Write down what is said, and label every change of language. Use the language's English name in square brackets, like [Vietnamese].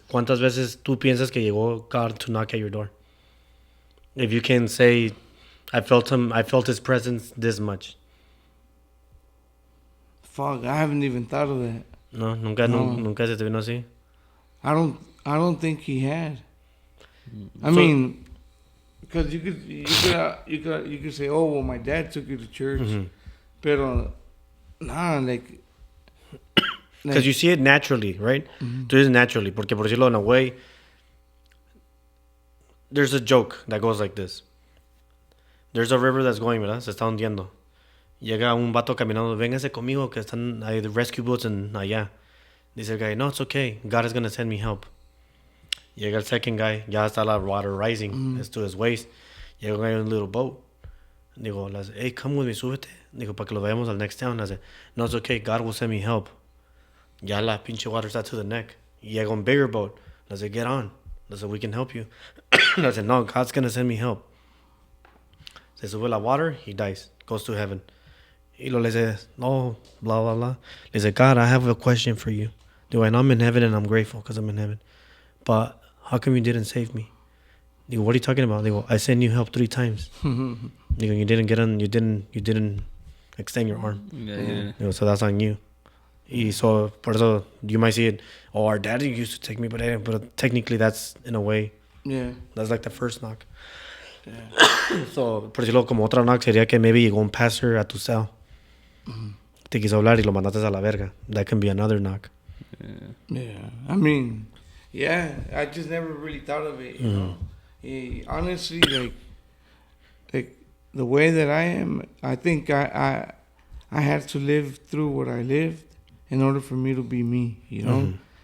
[Spanish] ¿Cuántas veces tú piensas que llegó God [English] to knock at your door? If you can say, I felt His presence this much. Fuck, I haven't even thought of that. [Spanish] No, nunca se te vino así. [English] I don't think he had. I mean, because you could say, oh well, my dad took you to church, pero nah, like Because you see it naturally, right? [Spanish] Tú dices [English] naturally, [Spanish] porque por decirlo [English] in a way, there's a joke that goes like this. There's a river that's going, [Spanish] ¿verdad? Se está hundiendo. Llega un vato caminando, véngase conmigo que están, hay [English] the rescue boats [Spanish] en allá. Dice el guy, no, [English] it's okay. God is going to send me help. [Spanish] Llega el [English] second guy, [Spanish] ya está la [English] water rising, it's to his waist. [Spanish] Llega un [English] guy in a little boat. Digo, hey, come with me, súbete. [Spanish] Digo, para que lo vayamos al [English] next town. I said, no, it's okay. God will send me help. [Spanish] Ya la pinche [English] water está to the neck. [Spanish] Llega un [English] bigger boat. I said, get on. I said, we can help you. I said, no, God's going to send me help. [Spanish] Se sube la [English] water, he dies, goes to heaven. [Spanish] Y lo le dice, no, [English] blah, blah, blah. [Spanish] Le dice, [English] God, I have a question for you. Digo, I know I'm in heaven and I'm grateful because I'm in heaven. But how come you didn't save me? Digo, what are you talking about? Digo, I sent you help 3 times. Digo, you didn't get on, you didn't extend your arm. Yeah. Digo, so that's on you. [Spanish] Y so, por eso, [English] you might see it, oh, our daddy used to take me, but technically that's, in a way, that's like the first knock. Yeah. [Spanish] So, por decirlo como otra knock sería que maybe llegó un pastor a tu cell. Te quiso hablar y lo mandaste a la verga. [English] That can be another knock. Yeah. I mean, yeah, I just never really thought of it, you know. Honestly, like the way that I am, I think I had to live through what I lived in order for me to be me, you know.